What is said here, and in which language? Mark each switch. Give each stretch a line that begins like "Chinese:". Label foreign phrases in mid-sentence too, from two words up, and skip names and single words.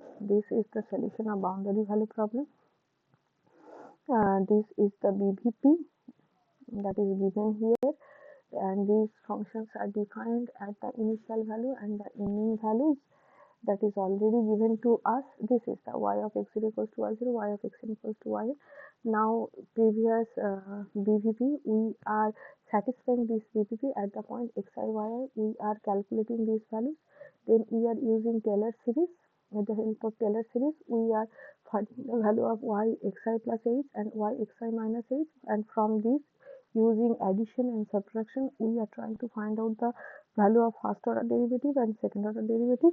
English: This is the solution of boundary value problem. This is the BVP that is given here, and these functions are defined at the initial value and the ending values that is already given to us. This is the y of x0 equals to y0, y of xn equals to yn. Now previous BVP, we are satisfying this BVP at the point xi, yi. We are calculating these values. Then we are using Taylor series. With the help of Taylor series, we are finding the value of y xi plus h and y xi minus h, and from this, using addition and subtraction, we are trying to find out the value of first order derivative and second order derivative.